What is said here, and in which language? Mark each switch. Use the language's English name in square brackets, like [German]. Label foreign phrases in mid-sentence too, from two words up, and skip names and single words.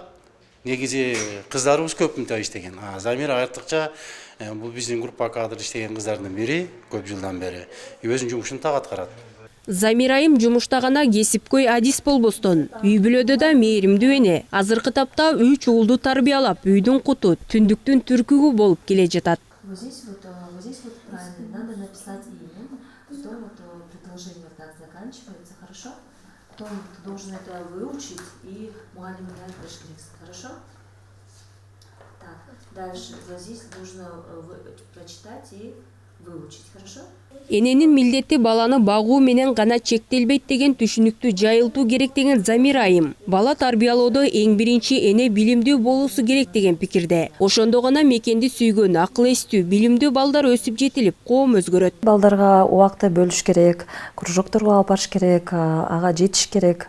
[Kyrgyz] Негизи кыздарыбыз көп мынтип иштеген. Замира артыкча бул биздин группа кадр иштеген кыздардын бири, көп жылдан бери өзүнүн жумушун так аткарат. Замира айым жумушта гана кесипкөй адис болбостон, үй бүлөдө да мээримдүү эне. Азыркы тапта 3 уулду тарбиялап, үйдүн куту, түндүктүн түркүгү болуп келе жатат. [Russian] Здесь вот правильно, надо написать имя, что вот предложение так заканчивается, хорошо? Потом ты должен это выучить и [Kyrgyz] мугалимге айтыш керексиң, [Russian] хорошо? Так, дальше вот здесь нужно прочитать и выучить, хорошо? [Kyrgyz] Эненин милдети баланы багуу менен гана чектелбейт деген түшүнүктү жайылтуу керек деген Замира айым. Бала тарбиялоодо эң биринчи эне билимдүү болуусу керек деген пикирде. Ошондо гана мекенди сүйгөн, акыл эстүү, билимдүү балдар өсүп жетилип, коом өзгөрөт. Балдарга убакты бөлүш керек, кружокторго алып барыш керек, ага жетиш керек.